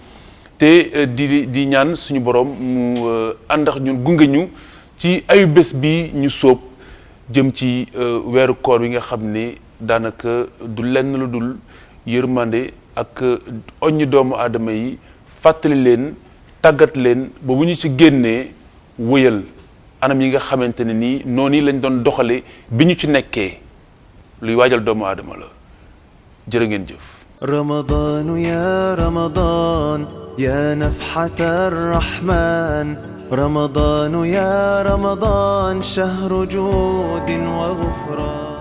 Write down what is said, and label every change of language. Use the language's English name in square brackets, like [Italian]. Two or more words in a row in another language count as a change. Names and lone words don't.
[Wolof] te di ñaan suñu borom mu ànd ak ñun gunge ñu ci ayu bés bi ñu sóob jëm ci weeru koor wi nga xam ne daanaka du lenn lu dul yërmande ak oññ doomu aadama yi fàttali leen tàggat leen ba bu ñu ci génnee wëyal anam yi nga xamante ne nii noonu lañ doon doxale bi ñu ci nekkee luy waajal doomu aadama la jërë ngeen jëf. [Arabic] رمضان يا رمضان يا نفحة الرحمن رمضان يا رمضان شهر جود وغفران